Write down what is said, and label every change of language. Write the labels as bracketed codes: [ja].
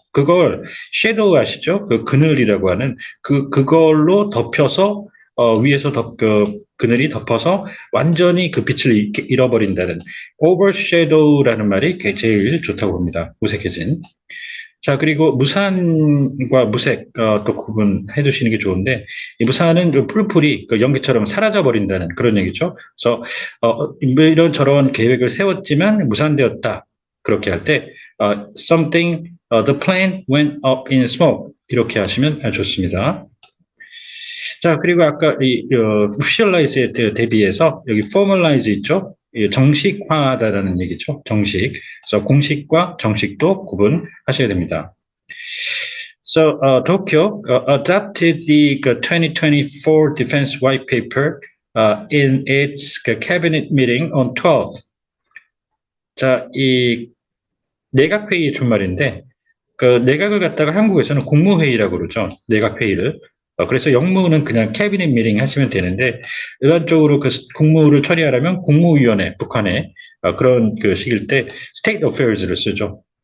[ko] 그걸 섀도우 아시죠? 그 그늘이라고 하는 그걸로 덮여서 위에서 그늘이 덮어서 완전히 그 빛을 잃어버린다는 overshadow라는 말이 제일 좋다고 봅니다. 무색해진. 자, 그리고 무산과 무색 또 구분해 두시는 게 좋은데 이 무산은 그 뿔뿔이 그 연기처럼 사라져 버린다는 그런 얘기죠. 그래서 이런 저런 계획을 세웠지만 무산되었다. 그렇게 할 때 [en] something the plan went up in smoke [ko] 이렇게 하시면 좋습니다. 자, 그리고 아까 이 visualize에 대비해서 여기 formalize 있죠? 정식화하다라는 얘기죠. 정식. 그래서 공식과 정식도 구분하셔야 됩니다. [en] So Tokyo adopted the 2024 Defense White Paper in its cabinet meeting on 12th. [ko] 자, 이 내각회의 준말인데 그 내각을 갖다가 한국에서는 국무회의라고 그러죠. 내각회의를. 그래서 영무는 그냥 캐비닛 미팅 하시면 되는데 일반적으로 그 국무를 처리하려면 국무위원회 북한에 그런 그 시기일 때 state affairs를 쓰죠.